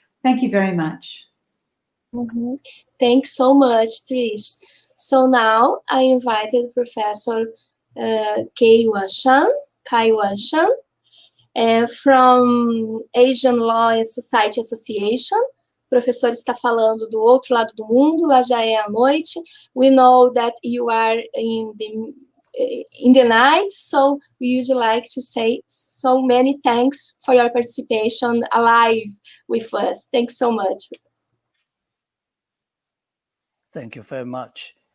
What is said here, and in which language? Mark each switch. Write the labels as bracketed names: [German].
[English] Thank you very much. Mm-hmm. Thanks so much, Trish. So now I invited Professor Kai-Wan Shan, from Asian Law and Society Association. [Portuguese] O professor está falando do outro lado do mundo, lá já é a noite. [English] We know that you are in the night, so we would like to say so many thanks for your participation alive with us. Thanks so much. Thank you very much.